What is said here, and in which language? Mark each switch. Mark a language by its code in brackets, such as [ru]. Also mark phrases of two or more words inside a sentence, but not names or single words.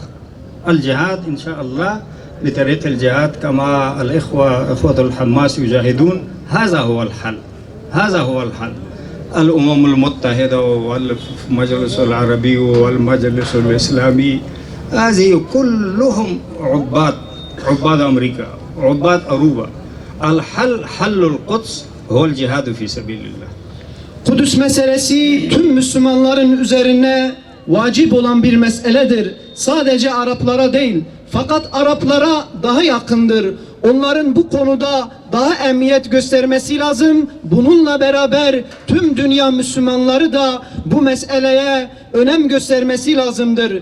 [ar] الجهاد إن شاء الله بطريق الجهاد كما إخوة الحماس يجاهدون، هذا هو الحل. الأمم المتحدة والمجلس العربي والمجلس الإسلامي هذه كلهم عباد أمريكا عباد أوروبا. الحل حل القدس هو الجهاد في سبيل الله. [tr] Kudüs meselesi tüm Müslümanların üzerine vacip olan bir meseledir. Sadece Araplara değil, fakat Araplara daha yakındır. Onların bu konuda daha emniyet göstermesi lazım. Bununla beraber tüm dünya Müslümanları da bu meseleye önem göstermesi lazımdır.